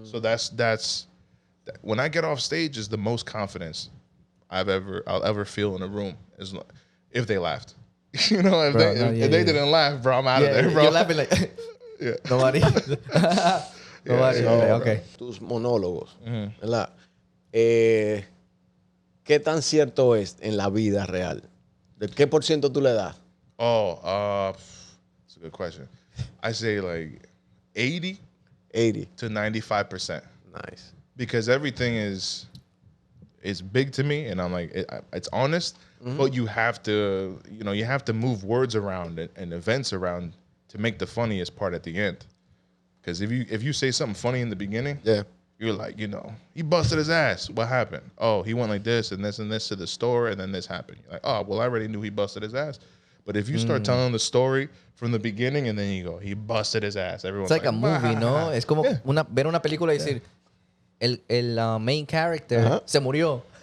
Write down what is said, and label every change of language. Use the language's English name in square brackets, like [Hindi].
[English] Yeah. So that's when I get off stage is the most confidence I'll ever feel in a room if they laughed. You know, if they didn't laugh, bro, I'm out of there, bro. You're laughing like nobody. Nobody. Okay. [Spanish] Tus monólogos, ¿verdad? ¿Qué tan cierto es en la vida real? ¿De qué por ciento tú le das? [English] That's a good question. I say like 80 to 95%. Nice. Because everything is big to me, and I'm like, it's honest, but you have to move words around and events around to make the funniest part at the end. Because if you say something funny in the beginning, you're like, he busted his ass. What happened? Oh, he went like this and this to the store, and then this happened. You're like, oh, well, I already knew he busted his ass. But if you start telling the story from the beginning and then you go, he busted his ass, everyone's like a movie, ¿no? [Spanish] Es como ver una película y decir, el main character se murió.